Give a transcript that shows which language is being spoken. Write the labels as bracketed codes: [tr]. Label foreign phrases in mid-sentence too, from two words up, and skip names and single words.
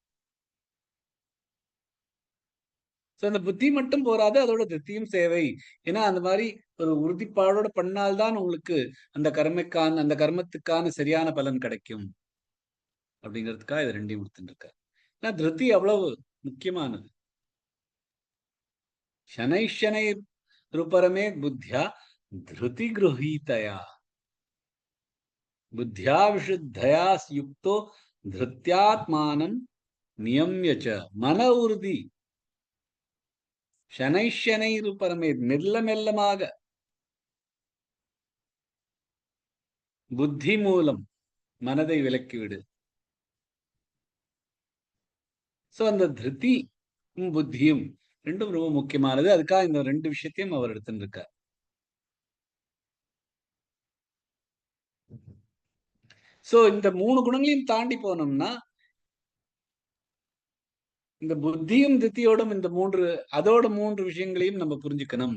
[ta] அந்த புத்தி மட்டும் போராது, அதோட திருப்தியும் சேவை. ஏன்னா அந்த மாதிரி ஒரு உறுதிப்பாடோட பண்ணால்தான் உங்களுக்கு அந்த கர்மத்துக்கான சரியான பலன் கிடைக்கும் அப்படிங்கிறதுக்காக இது ரெண்டையும் கொடுத்துட்டு இருக்க. ஏன்னா திருப்தி அவ்வளவு முக்கியமானது. [sa] शनै शनै रुपरमे बुद्ध्या धृति गृहीतया, बुद्ध्या विशुद्धया युक्तो धृत्यात्मानं नियम्य च मन उறுதி. शनै शनै रुपरमे [ta] மெல்ல மெல்லமாக புத்தி மூலம் மனதை விலக்கிவிடு. சோ அந்த திருப்தி புத்தியும் ரெண்டும் ரொம்ப முக்கியமானது. அதுக்காக இந்த ரெண்டு விஷயத்தையும் அவர் எடுத்துட்டு இருக்கார். சோ இந்த மூணு குணங்களையும் தாண்டி போனோம்னா இந்த புத்தியும் திருப்தியோடும் இந்த அதோட மூன்று விஷயங்களையும் நம்ம புரிஞ்சுக்கணும்.